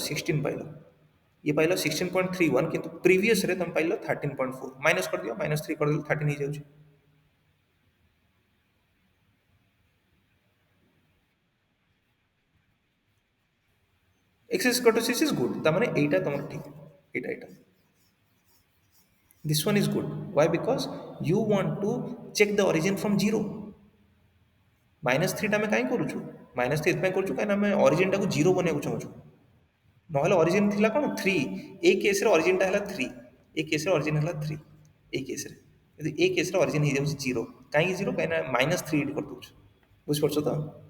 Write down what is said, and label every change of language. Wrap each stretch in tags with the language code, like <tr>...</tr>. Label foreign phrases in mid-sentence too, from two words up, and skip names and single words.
<or>16 ପାଇଲ, ଇଏ ପାଇଲ 16.31, କିନ୍ତୁ ପ୍ରିଭିୟସରେ ତମେ ପାଇଲ 13.4, ମାଇନସ୍ କରିଦିଅ, -3 କରିଦେଲେ 13 ହେଇଯାଉଛି।</or> <en>excess kurtosis is good,</en> <or>ତାମାନେ ଏଇଟା ତମର ଠିକ୍, ଏଇଟା</or> <en>this one is good, why? Because you want to check the origin from zero।</en> <or>-3ଟା ଆମେ କାହିଁ କରୁଛୁ? -3 ଏଥିପାଇଁ କରୁଛୁ କାହିଁକିନା ଆମେ ଅରିଜିନଟାକୁ ଜିରୋ ବନେଇବାକୁ ଚାହୁଁଛୁ, ନହେଲେ ଅରିଜିନ ଥିଲା କ'ଣ 3, ଏଇ କେସ୍ରେ ଅରିଜିନଟା ହେଲା 3, ଏଇ କେସ୍ରେ ଅରିଜିନ ହେଲା 3, ଏଇ କେସ୍ରେ, କିନ୍ତୁ ଏଇ କେସ୍ରେ ଅରିଜିନ ହେଇଯାଉଛି ଜିରୋ, କାହିଁକି ଜିରୋ? କାହିଁକିନା -3 ଏଠି କରିଦେଉଛୁ, ବୁଝିପାରୁଛ ତ?</or>